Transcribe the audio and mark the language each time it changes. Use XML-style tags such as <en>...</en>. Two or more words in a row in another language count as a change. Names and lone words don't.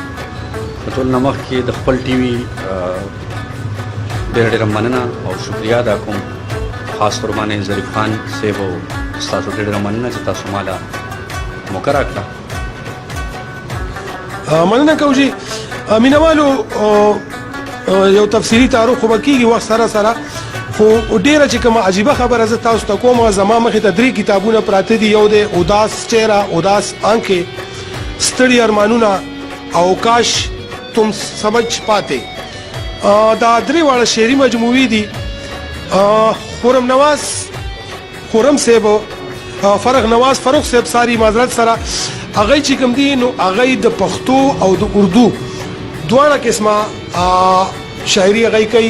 <ps>په ټول نه مخکې د خپل ټي وي ډېره ډېره مننه او شکریا ادا کوم، خاص طور باندې ظریف خان صاحب او ستاسو ډېره مننه چې تاسو مالا موقع راکړه. مننه کوم جی. مینوالو یو تفصیلی تعارف خو به کېږي وخت سره سره، خو ډېره چې کومه عجیبه خبره زه تاسو ته کوم، زما مخې ته 3 کتابونه پراته دي. یو دی اداس چهره، اداس آنکھیں، ستړي ارمانونه او کاش تم سمجھ پاتے. دا 3 واړه شعري مجموعې دي. خورم نواز خورم صاحب فرغ نواز فاروق صاحب ساری معذرت سره هغه چې کوم دي نو هغه د پښتو او د اردو دواړه قسمه شاعري هغه کوي.</ps>